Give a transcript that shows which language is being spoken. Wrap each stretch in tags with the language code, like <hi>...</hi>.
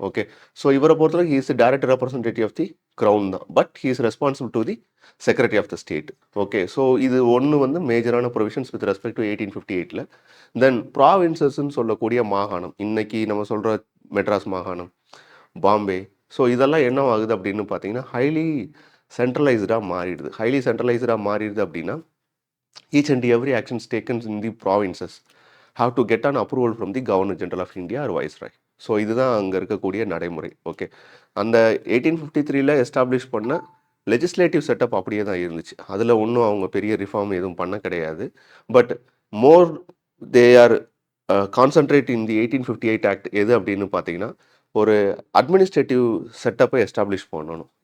<en>okay, so</en> <ta>இவரை பொறுத்தவரை</ta> <en>He is direct representative of the crown தான், but he is responsible to the secretary of the state.</en> <ta>Okay, so இது ஒன்று வந்து மேஜரான ப்ரொவிஷன்ஸ் வித் ரெஸ்பெக்ட் டு 1858. தென் ப்ராவின்சஸ்ன்னு சொல்லக்கூடிய மாகாணம், இன்னைக்கு நம்ம சொல்கிற மெட்ராஸ் மாகாணம், பாம்பே, ஸோ இதெல்லாம் என்ன ஆகுது அப்படின்னு பார்த்தீங்கன்னா ஹைலி சென்ட்ரலைஸ்டாக மாறிடுது. ஹைலி சென்ட்ரலைஸ்டாக மாறிடுது அப்படின்னா</ta> <en>Each and every actions takens in the provinces have to get an approval from the Governor General of India or Viceroy.</en> <ta>So இதுதான் அங்கே இருக்கக்கூடிய நடைமுறை. ஓகே, அந்த 1853 எஸ்டாப்ளிஷ் பண்ண லெஜிஸ்லேட்டிவ் செட்டப் அப்படியே தான் இருந்துச்சு. அதில் ஒன்றும் அவங்க பெரிய ரிஃபார்ம் எதுவும் பண்ண கிடையாது.</ta> <en>but more they are concentrate in the 1858</en> <ta>act எது அப்படின்னு பார்த்தீங்கன்னா ஒரு அட்மினிஸ்ட்ரேட்டிவ் செட்டப்பை எஸ்டாப்ளிஷ் பண்ணணும்.</ta>